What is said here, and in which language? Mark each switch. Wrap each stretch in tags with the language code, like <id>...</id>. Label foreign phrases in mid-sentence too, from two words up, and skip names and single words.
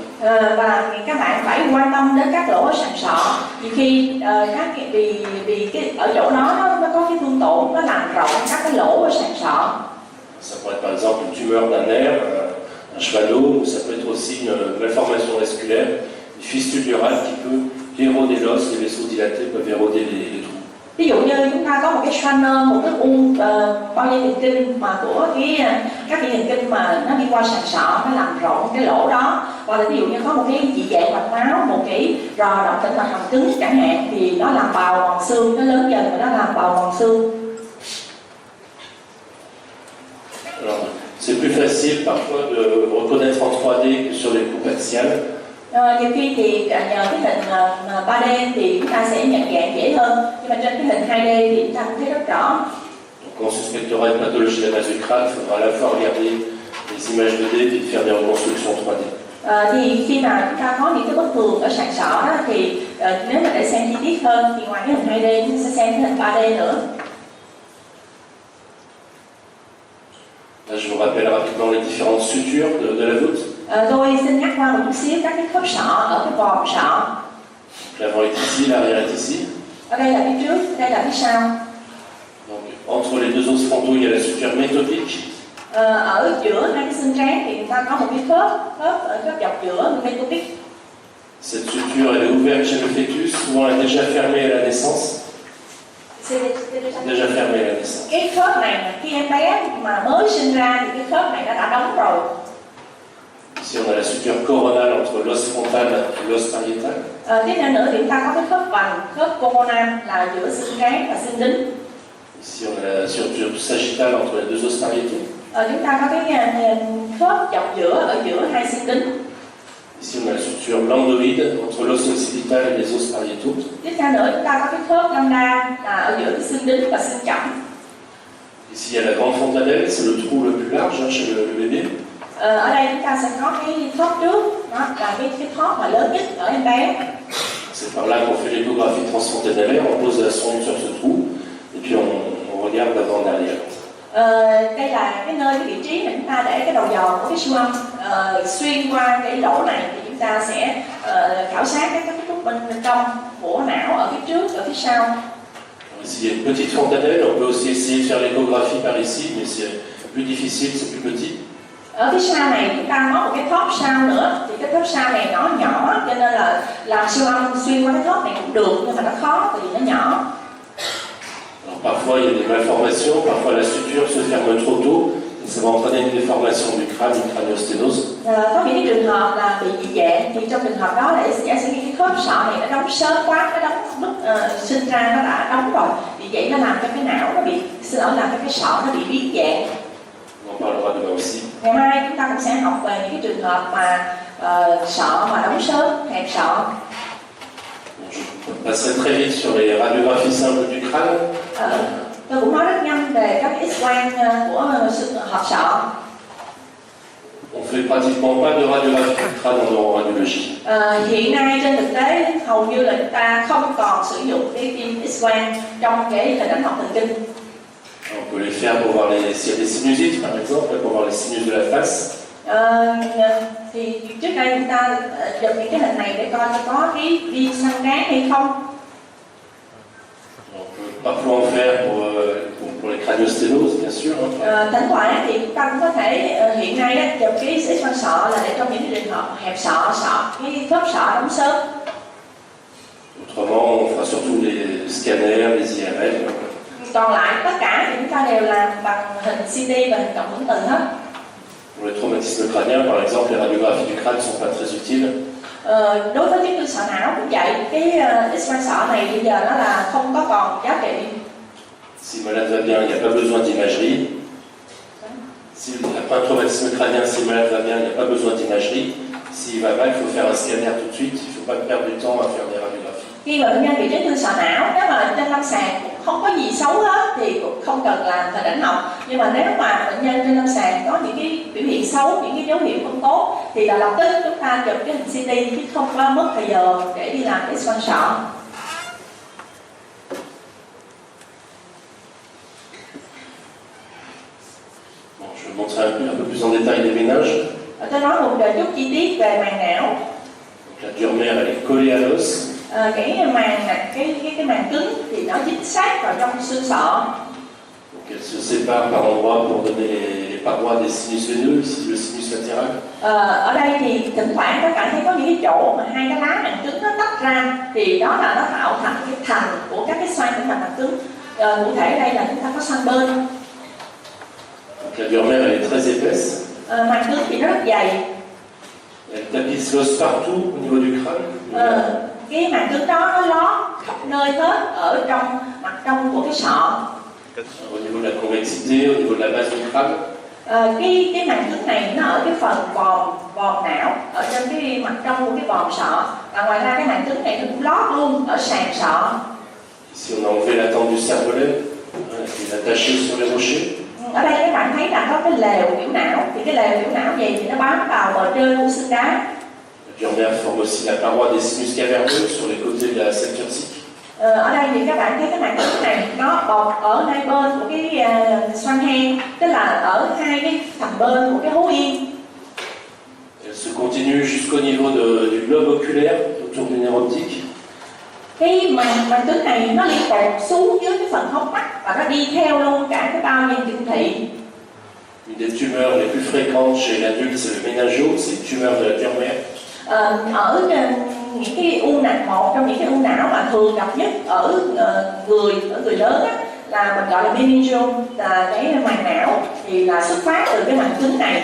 <vi>Và các bạn phải quan tâm đến các lỗ ở sàn sọ. Vì khi vì cái ở chỗ đó nó có cái thương tổn, nó làm rộng các cái lỗ ở sàn sọ.</vi> <fr>Ça pourrait être par exemple une tumeur d'un nerf, un chevalot, ou ça peut être aussi une malformation vasculaire, une fistule neurale qui peut éroder l'os, les vaisseaux dilatés peuvent éroder les trous.</fr> <vi>Ví dụ như chúng ta có một cái Schwanner, một cái u bao dây thần kinh mà của các dây thần kinh mà nó đi qua sàn sọ, nó làm rộng cái lỗ đó, hoặc là ví dụ như có một cái dị dạng mạch máu, một cái rò động tĩnh mạch hàm cứng chẳng hạn, thì nó làm bào mòn xương, nó lớn dần và nó làm bào mòn xương.</vi> <fr>Alors, c'est plus facile parfois de reconnaître en 3D que sur les coupes axiales.</fr> <vi>Nhiều khi thì nhờ cái hình 3D thì chúng ta sẽ nhận dạng dễ hơn, nhưng mà trên cái hình 2D thì chúng ta cũng thấy rất rõ.</vi> <fr>Donc, quand on suspectera une pathologie de la base du crâne, il faudra à la fois regarder les images 2D et faire des reconstructions 3D.</fr> <vi>Thì khi mà chúng ta có những cái bất thường ở sàn sọ đó, thì nếu mà để xem chi tiết hơn thì ngoài cái hình 2D chúng ta sẽ xem cái hình 3D nữa.</vi> <fr>Là, je vous rappelle rapidement les différentes sutures de la voûte.</fr> <vi>Tôi xin nhắc qua một chút xíu các cái khớp sọ ở cái vòm sọ.</vi> <fr>L'avant est ici, l'arrière est ici.</fr> <vi>Ở đây là phía trước, đây là phía sau.</vi> <fr>Donc, entre les deux os frontaux, il y a la suture métodique.</fr> <vi>Ở giữa hai cái xương trán thì người ta có một cái khớp dọc giữa métodique.</vi> <fr>Cette suture, elle est ouverte chez le fœtus, souvent elle est déjà fermée à la naissance. Déjà fermée à la naissance.</fr> <vi>Cái khớp này khi em bé mà mới sinh ra thì cái khớp này nó đã đóng rồi.</vi> <fr>Ici, on a la suture coronale entre l'os frontal et l'os pariétal.</fr> <vi>Tiếp theo nữa thì chúng ta có cái khớp vành, khớp coronal là giữa xương trán và xương đính.</vi> <fr>Ici, on a la suture sagittale entre les deux os pariétaux.</fr> <vi>Chúng ta có cái khớp dọc giữa ở giữa hai xương đính.</vi> <fr>Ici, on a la suture lambdoïde entre l'os occipital et les os pariétaux.</fr> <vi>Tiếp theo nữa chúng ta có cái khớp lambda là ở giữa cái xương đính và xương chỏng.</vi> <fr>Ici, il y a la grande fontanelle, c'est le trou le plus large chez le bébé. Ở đây chúng ta sẽ có cái thóp trước, đó là cái thóp mà lớn nhất ở em bé. C'est par là qu'on fait l'échographie transfontanellaire, on pose la sonde sur ce trou et puis on regarde d'avant derrière.</fr> <vi>Đây là cái nơi, cái vị trí mà chúng ta để cái đầu dò của cái siêu âm. Xuyên qua cái lỗ này thì chúng ta sẽ khảo sát các cấu trúc bên trong của não ở phía trước, ở phía sau.</vi> <fr>Ici, il y a une petite fontanelle, on peut aussi essayer de faire l'échographie par ici, mais c'est plus difficile, c'est plus petit.</fr> <vi>Ở phía sau này chúng ta có một cái thóp sau nữa, thì cái thóp sau này nó nhỏ cho nên là làm siêu âm xuyên qua cái thóp này cũng được, nhưng mà nó khó tại vì nó nhỏ.</vi> <fr>Alors, parfois il y a des malformations, parfois la suture se ferme trop tôt, et ça va entraîner une déformation du crâne, une craniosténose.</fr> <vi>Có những cái trường hợp là bị dị dạng, thì trong trường hợp đó là giả sử cái khớp sọ này nó đóng sớm quá, nó đóng lúc sinh ra nó đã đóng rồi, vì vậy nó làm cho cái não nó bị, làm cho cái sọ nó bị biến dạng.</vi> <fr>On en parlera demain aussi.</fr> <vi>Ngày mai chúng ta cũng sẽ học về những cái trường hợp mà sọ mà đóng sớm, hẹp sọ.</vi> <fr>Je passerai très vite sur les radiographies simples du crâne.</fr> <vi>Tôi cũng nói rất nhanh về các X-quang của hộp sọ.</vi> <fr>On fait pratiquement pas de radiographie du crâne en neuroradiologie.</fr> <vi>Hiện nay trên thực tế hầu như là chúng ta không còn sử dụng cái phim X-quang trong cái hình ảnh học thần kinh.</vi> <fr>On peut les faire pour voir s'il y a des sinusites, par exemple, pour voir les sinus de la face.</fr> <vi>Thì trước đây chúng ta dùng những cái hình này để coi có cái viêm xăng trán hay không.</vi> <fr>On peut parfois en faire pour les craniosténoses, bien sûr.</fr> <vi>Thỉnh thoảng thì chúng ta cũng có thể hiện nay chụp cái X-quang sọ là để trong những cái trường hợp hẹp sọ, cái khớp sọ đóng sớm.</vi> <fr>Autrement, on fera surtout les scanners, les IRL.</fr> <vi>Còn lại tất cả thì chúng ta đều làm bằng hình CT và hình cộng hưởng từ hết.</vi> <fr>Pour les traumatismes crâniens, par exemple, les radiographies du crâne ne sont pas très utiles. Đối với chấn thương sọ não cũng vậy, cái X-quang sọ này bây giờ nó là không có còn giá trị. Si le malade va bien, il n'y a pas besoin d'imagerie. Si après un traumatisme crânien, si le malade va bien, il n'y a pas besoin d'imagerie. S'il va mal, il faut faire un scanner tout de suite. Il ne faut pas perdre du temps à faire des radiographies.</fr> <vi>Khi mà bệnh nhân bị chấn thương sọ não, nếu mà trên lâm sàng cũng không có gì xấu hết thì cũng không cần làm hình ảnh học. Nhưng mà nếu mà bệnh nhân trên lâm sàng có những cái biểu hiện xấu, những cái dấu hiệu không tốt thì là lập tức chúng ta chụp cái hình CT chứ không có mất thời giờ để đi làm cái X-quang sọ.</vi> <fr>Bon, je vais montrer un peu plus en détail les méninges.</fr> <vi>Tôi nói một chút chi tiết về màng não.</vi> <fr>Donc, la dure mère, elle est collée à l'os.</fr> <vi>Cái màng cứng thì nó dính sát vào trong xương sọ.</vi> <fr>Donc elle se sépare par endroits pour donner les parois des sinus veineux, ici le sinus latéral.</fr> <vi>Ở đây thì thỉnh thoảng các bạn thấy có những cái chỗ mà hai cái lá màng cứng nó tách ra thì đó là nó tạo thành cái thành của các cái xoang của màng cứng. Cụ thể đây là chúng ta có xoang bên.</vi> <fr>Donc la dure mère, elle est très épaisse.</fr> <vi>Màng cứng thì nó rất dày.</vi> <fr>Elle tapisse l'os partout au niveau du crâne. Cái màng cứng đó nó lót khắp nơi hết ở trong mặt trong của cái sọ. Au niveau de la convexité, au niveau de la base du crâne.</fr> <vi>Cái màng cứng này nó ở cái phần vòm não, ở trên cái mặt trong của cái vòm sọ. Và ngoài ra cái màng cứng này nó cũng lót luôn ở sàn sọ.</vi> <fr>Ici on a enlevé la tente du cervelet, qui est attachée sur les rochers.</fr> <vi>Ở đây các bạn thấy là có cái lều biểu não, thì cái lều biểu não gì thì nó bám vào bờ trên của xương đá.</vi> <fr>Durmer forme aussi la paroi des sinus caverneux sur les côtés de la septe urtique.</fr> <vi>Ở đây thì các bạn thấy cái màng cứng này nó bọc ở hai bên của cái xoang hang, tức là ở hai cái thành bên của cái hố yên.</vi> <fr>Elle se continue jusqu'au niveau du globe oculaire, autour du nerf optique.</fr> <vi>Cái màng cứng này nó liên tục xuống dưới cái phần hốc mắt và nó đi theo luôn cả cái bao dây dương thị.</vi> <fr>Une des tumeurs les plus fréquentes chez l'adulte, c'est le méningio, c'est une tumeur de la Durmer.</fr> <vi>Ở những cái u não, một trong những cái u não mà thường gặp nhất ở người lớn á, là mình gọi là meningioma, là cái màng não, thì là xuất phát từ cái màng cứng này.</vi>